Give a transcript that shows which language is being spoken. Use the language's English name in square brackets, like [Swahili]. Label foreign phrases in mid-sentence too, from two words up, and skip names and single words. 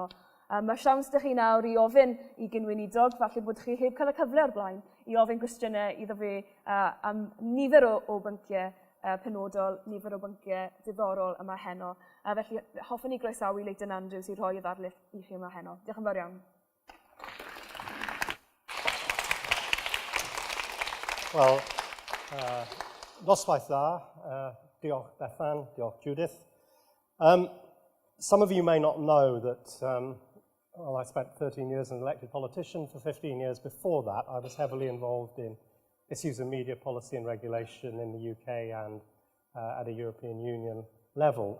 [Welsh] Mae siawns ydych chi nawr i ofyn i gynweinidog, falle bod chi heb cael y cyfle o'r blaen, i ofyn cwestiynau iddo fe am nifer o bynciau penodol, nifer o bynciau diddorol yma heno. Felly, hoffwn i groesawu Leighton Andrews i rhoi y ddarlith i chi yma heno. Diolch yn fawr iawn. Wel, noswaith dda, diolch Bethan, diolch Judith. [English] Some of you may not know that I spent 13 years as an elected politician. For 15 years before that, I was heavily involved in issues of media policy and regulation in the UK and at a European Union level.